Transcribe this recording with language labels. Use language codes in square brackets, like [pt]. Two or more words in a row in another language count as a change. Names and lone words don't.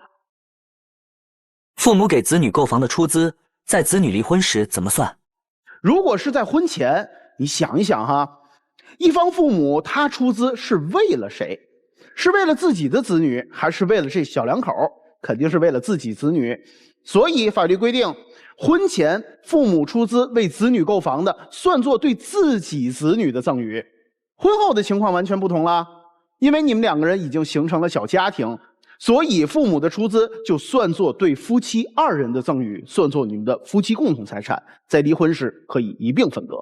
[zh] 父母給子女購房的出資，在子女離婚時怎麼算？如果是在婚前，你想一想哈，一方父母他出資是為了誰？是為了自己的子女，還是為了這小2口？肯定是為了自己子女。所以法律規定，婚前父母出資為子女購房的，算作對自己子女的贈與。婚後的情況完全不同了，因為你們2個人已經形成了小家庭。所以父母的出資就算作對夫妻2人的贈與，算作你們的夫妻共同財產，在離婚時可以一併分割。